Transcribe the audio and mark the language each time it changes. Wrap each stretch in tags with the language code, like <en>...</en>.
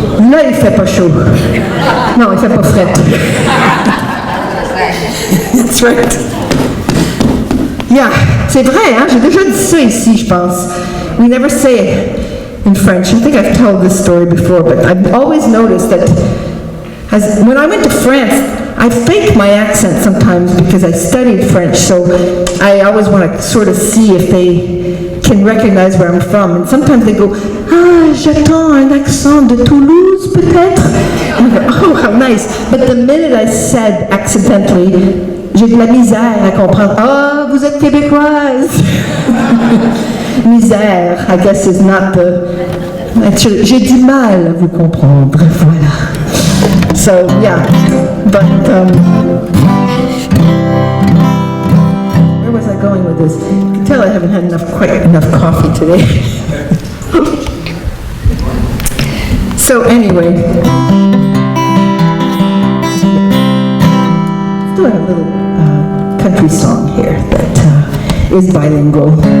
<fr>Là, il fait pas chaud. Non, il fait pas frais.</fr> <en>That's right. Yeah,</en> <fr>c'est vrai, hein? J'ai déjà dit ça ici, je pense.</fr> <en>We never say it in French. I think I've told this story before, but I've always noticed that when I went to France, I fake my accent sometimes because I studied French, so I always want to sort of see if they can recognize where I'm from. And sometimes they go, ah,</en> <fr>j'attends un accent de Toulouse, peut-être?</fr> <en>And I go, oh, how nice. But the minute I said accidentally,</en> <fr>j'ai de la misère à comprendre. Ah, vous êtes québécoise.</fr> <en>Misère, I guess is not the...</en> <fr>J'ai du mal à vous comprendre, voilà.</fr> <en>So, yeah, but, where was I going with this? You can tell I haven't had quite enough coffee today. So, anyway, doing a little country song here that is bilingual.</en>